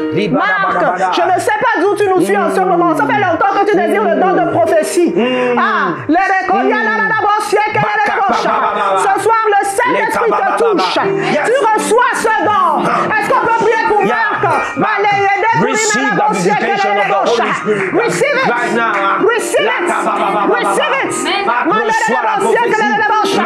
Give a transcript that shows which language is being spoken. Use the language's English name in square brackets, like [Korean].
[French] Marc, je ne sais pas d'où tu nous suis en ce moment. Ça fait longtemps que tu désires le don de prophétie. Ah, le rekoya la la la bosie, keke le bosha. Ce soir, le Saint-Esprit te touche. Tu reçois ce don. Est-ce qu'on peut prier pour Marc? [English] Receive the visitation of the Holy Spirit right now. Receive it. Receive it. [French] Reçois la prophétie maintenant.